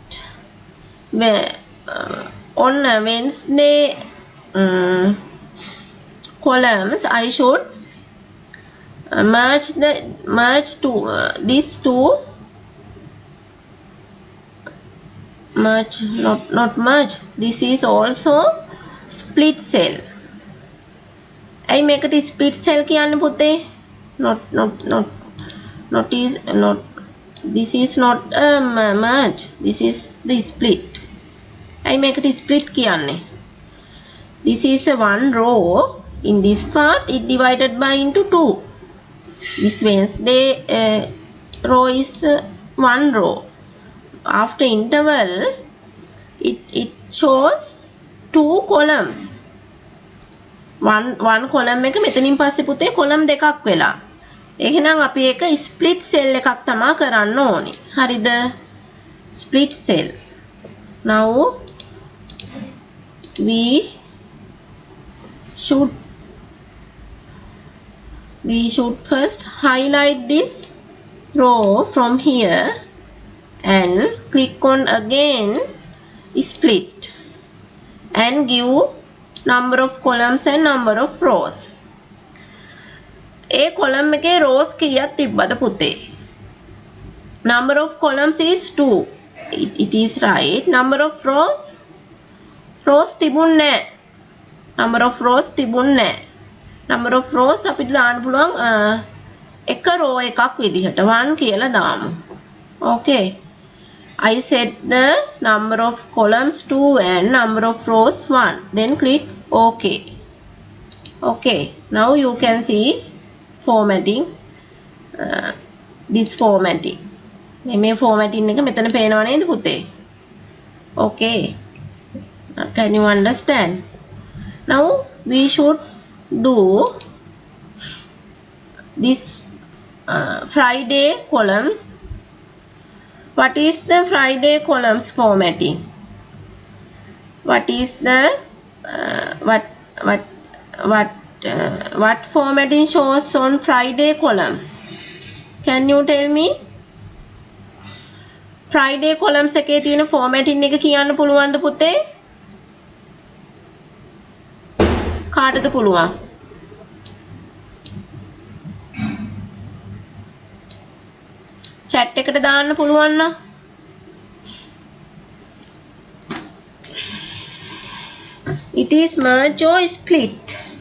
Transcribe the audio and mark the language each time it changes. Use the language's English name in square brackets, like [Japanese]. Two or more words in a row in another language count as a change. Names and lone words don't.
[English] On Wednesday columns I should merge these two merge, not merge, this is also split cell. I make it split cell [Sinhala] කියන්න පුතේ [English] not this is not a merge, this is the split. I make it split කියන්නේ. This is a one row. In this part it divided by into 2. This Wednesday row is one row. After interval it shows 2 columns. one column [Sinhala] එක මෙතනින් පස්සේ පුතේ column දෙකක් වෙලා. එහෙනම් අපි ඒක [English] split cell [Sinhala] එකක් තමා කරන්න ඕනේ. හරිද? [English] split cell. Now we should first highlight this row from here and click on again split and give number of columns and number of rows. [Sinhala] A column එකේ rows කීයක් තිබ්බද පුතේ? [English] Number of columns is 2. It is right. Number of rows [Sinhala] තිබුණ නැහැ. [English] Number of rows [Sinhala] තිබුණ නැහැ. [English] Number of rows [Sinhala] අපිට දාන්න පුළුවන් එක row එකක් විදිහට 1 කියලා දාමු. [English] Okay. I set the number of columns 2 and number of rows 1. Then click OK. Okay. Now you can see formatting. This formatting. [Sinhala] මේ formatting එක මෙතන පේනව නේද පුතේ? [English] Okay. Can you understand? Now we should do this Friday columns. What is the Friday columns formatting? What is the what formatting shows on Friday columns? Can you tell me? Friday columns [Sinhala] එකේ තියෙන [English] formatting [Sinhala] එක කියන්න පුළුවන්ද පුතේ? කාටද පුළුවන්? [English] chat [Sinhala] එකට දාන්න පුළුවන් නම් [English] It is merge or split.